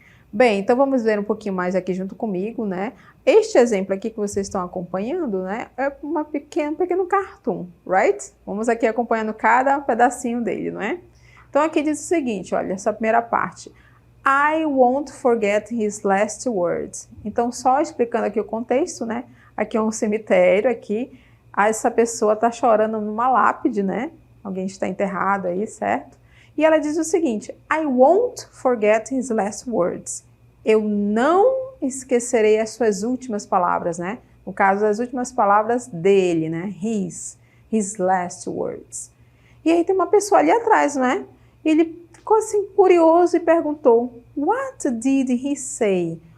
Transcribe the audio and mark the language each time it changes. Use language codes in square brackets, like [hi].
[pt] Bem, então vamos ver um pouquinho mais aqui junto comigo, né? Este exemplo aqui que vocês estão acompanhando, né? É um pequeno cartoon, right? Vamos aqui acompanhando cada pedacinho dele, não é? Então, aqui diz o seguinte, olha, essa primeira parte. [en] I won't forget his last words. [pt] Então, só explicando aqui o contexto, né? Aqui é um cemitério, aqui. Essa pessoa está chorando numa lápide, né? Alguém está enterrado aí, certo? E ela diz o seguinte, [en] I won't forget his last words. [pt] Eu não esquecerei as suas últimas palavras, né? No caso, as últimas palavras dele, né? [en] His last words. [pt] E aí tem uma pessoa ali atrás, né? Ele ficou assim curioso e perguntou, [en] what did he say?